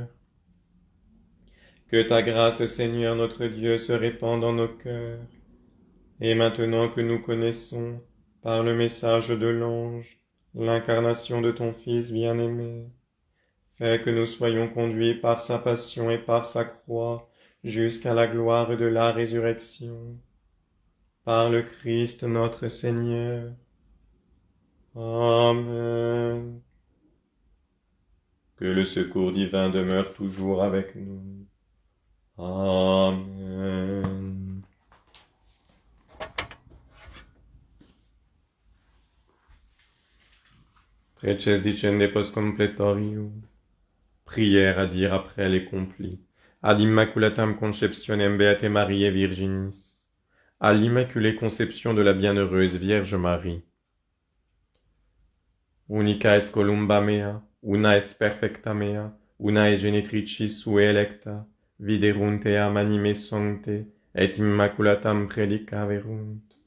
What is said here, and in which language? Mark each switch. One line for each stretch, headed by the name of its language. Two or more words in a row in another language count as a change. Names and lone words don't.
French: Que ta grâce, Seigneur notre Dieu, se répande dans nos cœurs, et maintenant que nous connaissons, par le message de l'ange, l'incarnation de ton Fils bien-aimé, fais que nous soyons conduits par sa passion et par sa croix jusqu'à la gloire de la résurrection. Par le Christ notre Seigneur. Amen. Que le secours divin demeure toujours avec nous. Amen.
Latin: Preces dicende post completorium.
French: Prière à dire après les complis.
Latin: Ad Immaculatam Conceptionem Beate Mariae Virginis.
French: À l'Immaculée Conception de la Bienheureuse Vierge Marie.
Latin: unica es columba mea, una es perfecta mea, una es genitricis sue electa, viderunt eam anime sancte, et immaculatam predicaverunt.